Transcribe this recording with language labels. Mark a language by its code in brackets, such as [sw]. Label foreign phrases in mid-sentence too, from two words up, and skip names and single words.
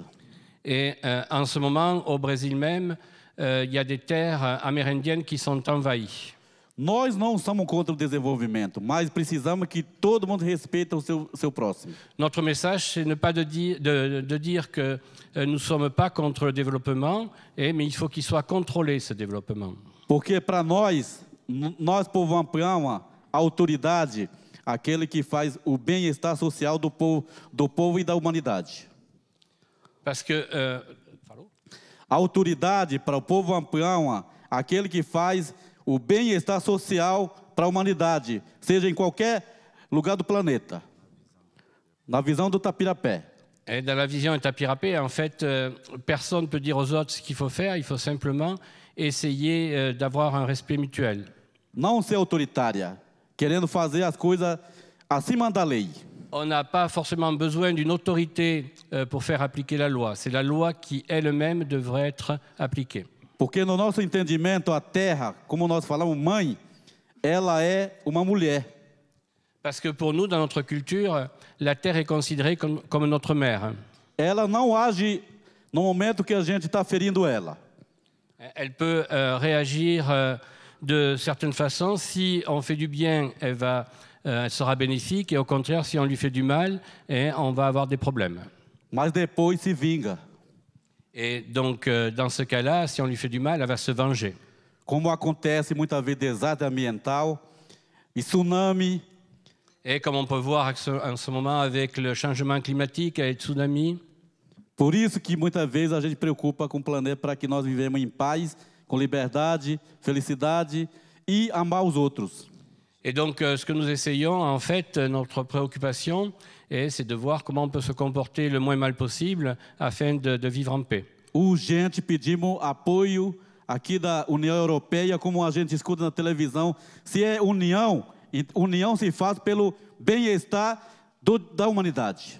[fr] Et en ce moment, au Brésil même, il y a des terres amérindiennes qui sont envahies. [pt] Nós não somos contra o desenvolvimento, mas precisamos que todo mundo respeite o seu próximo. [fr] Notre message, c'est ne pas de dire que nous ne sommes pas contre le développement, mais il faut qu'il soit contrôlé, ce développement. [pt] Porque para nós povo amplião, a autoridade, aquele que faz o bem-estar social do povo e da humanidade. [fr] Parce que [pt] a autoridade para o povo amplião, aquele que faz o bem-estar social para a humanidade, seja em qualquer lugar do planeta. Na visão do Tapirapé. [fr] Et dans la vision du Tapirapé, en fait, personne ne peut dire aux autres ce qu'il faut faire, il faut simplement essayer d'avoir un respect mutuel. [pt] Não ser autoritária, querendo fazer as coisas acima da lei. [fr] On n'a pas forcément besoin d'une autorité pour faire appliquer la loi. C'est la loi qui elle-même devrait être appliquée. [pt] Porque no nosso entendimento, a terra, como nós falamos, mãe, ela é uma mulher. [fr] Parce que pour nous, dans notre culture, la terre est considérée comme notre mère. [pt] Ela não age no momento que a gente está ferindo ela. [fr] Elle peut réagir de certaines façons. Si on fait du bien, elle sera bénéfique. Et au contraire, si on lui fait du mal, on va avoir des problèmes. [pt] Mas depois se vinga. [fr] Et donc, dans ce cas-là, si on lui fait du mal, elle va se venger. [pt] Como acontece muitas vezes desastre ambiental e tsunami. [fr] Et comme on peut voir en ce moment avec le changement climatique et le tsunami. [pt] Por isso que muitas vezes a gente preocupa com o planeta para que nós vivemos em paz, com liberdade, felicidade e amar os outros. [fr] Et donc, ce que nous essayons, en fait, notre préoccupation, c'est de voir comment on peut se comporter le moins mal possible afin de vivre en paix. [pt] Urgente, pedimos apoio aqui da União Europeia, como a gente escuta na televisão. Se é união se faz pelo bem-estar da humanidade.